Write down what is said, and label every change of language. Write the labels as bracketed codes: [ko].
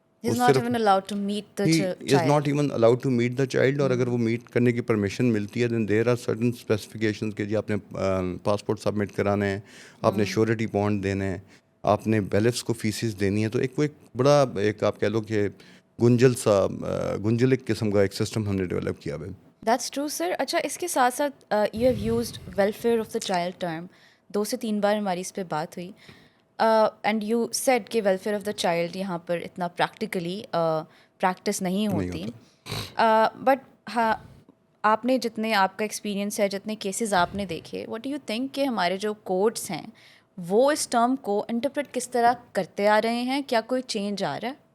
[en] He is not even allowed to meet the child. He is not even allowed to meet the child. [ur] اور اگر وہ meat کرنے کی permission ملتی ہے [en] then there are certain specifications [ur] کہ جی آپ نے پاسپورٹ سبمٹ کرانا ہے, آپ نے شیورٹی بانڈ دینا ہے, آپ نے بیلفس کو فیسز دینی ہے. تو ایک بڑا ایک آپ کہہ لو کہ گنجلک قسم کا ایک سسٹم ہم نے ڈیولپ کیا ہے. [en] That's true, sir. [ur] اچھا, اس کے ساتھ ساتھ [en] you have used welfare of the child term. [ur] 2 سے 3 بار ہماری اس پہ بات ہوئی. [en] and you said [ur] کہ ویلفیئر آف دا چائلڈ یہاں پر اتنا پریکٹیکلی پریکٹس نہیں نہیں ہوتی. ہوتا. بٹ ہاں آپ نے جتنے آپ کا ایکسپیرینس ہے, جتنے کیسز آپ نے دیکھے, [en] what do you think [ur] کہ ہمارے جو کورٹس ہیں وہ اس ٹرم کو انٹرپریٹ کس طرح کرتے آ رہے ہیں؟ کیا کوئی چینج آ رہا ہے؟